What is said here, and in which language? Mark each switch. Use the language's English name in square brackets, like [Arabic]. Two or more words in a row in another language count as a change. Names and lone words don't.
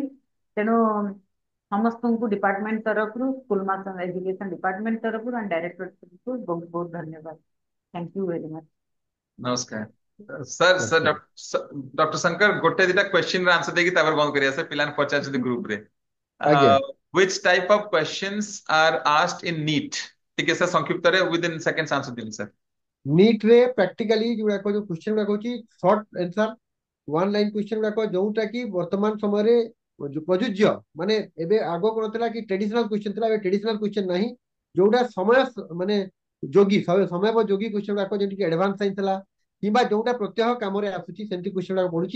[Odia] ତେଣୁ ସମସ୍ତଙ୍କୁ ଡିପାର୍ଟମେଣ୍ଟ ତରଫରୁ, ସ୍କୁଲ ମାସ ଏଜୁକେଶନ ଡିପାର୍ଟମେଣ୍ଟ ତରଫରୁ ଆଣ୍ଡ ଡାଇରେକ୍ଟରକୁ ବହୁତ ବହୁତ ଧନ୍ୟବାଦ। [English] thank you very much. [Odia] ନମସ୍କାର ସାର୍। ସାର୍ ନମସ୍କାର। ଡକ୍ଟର ଶଙ୍କର ଗୋଟେ ଦିଟା କ୍ୱେଶ୍ଚିନ୍ ର ଆନ୍ସର ଦେଇକି ତାପରେ ବନ୍ଦ କରିବା। ସାର୍ ପିଲାମାନେ ପଚାରୁଛନ୍ତି ଗ୍ରୁପରେ ଆଜ୍ଞା। [English] which type of questions are asked in NEET? [Odia] ଟିକେ ସାର୍ ସଂକ୍ଷିପ୍ତରେ [English] within seconds [Odia] ଆନ୍ସର ଦିଅନ୍ତୁ ସାର୍। ନିଟ୍ ରେ ପ୍ରାକ୍ଟିକାଲି ଯୋଉଗୁଡାକ ଯୋଉ କ୍ୱେଶ୍ଚନ ଗୁଡାକ ହଉଛି [English] short answer, [Odia] 1 [English] line question [Odia] ଗୁଡାକ, ଯୋଉଟା କି ବର୍ତ୍ତମାନ ସମୟରେ ପ୍ରଯୁଜ୍ୟ। ମାନେ ଏବେ ଆଗ କଣ ଥିଲା କି [English] traditional question [Odia] ଥିଲା, ଏବେ [English] traditional question [Odia] ନାହିଁ। ଯୋଉଟା ମାନେ ସମୟୋପଯୋଗୀ କ୍ୱେଶ୍ଚନ ଗୁଡାକ, ଯେମିତିକି [English] advance science [Odia] ହେଲା କିମ୍ବା ଯୋଉଟା ପ୍ରତ୍ୟହ କାମରେ ଆସୁଛି ସେମିତି କ୍ୱେଶ୍ଚନ ଗୁଡାକ ପଡୁଛି।